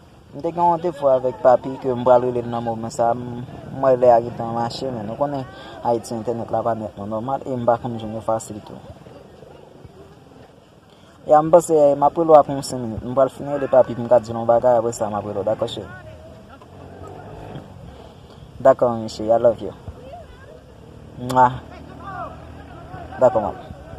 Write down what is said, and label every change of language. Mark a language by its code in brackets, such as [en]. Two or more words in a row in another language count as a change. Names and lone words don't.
[ht] M te gen yon defo avèk papi ke m pral rele nan momen sa, m, mwen lè a rete an mache, men nou konnen Ayiti entènèt la pa nèt non nòmal, e m pa konn jwenn yon fasilite. Ya m panse, m ap re l apre yon senk minit, m pral fini rele papi, m ka di yon bagay, apre sa m ap re l, dakò, cheri? Dakò, mi cheri, [en] I love you. [ht] Mwa. Dakò, maman.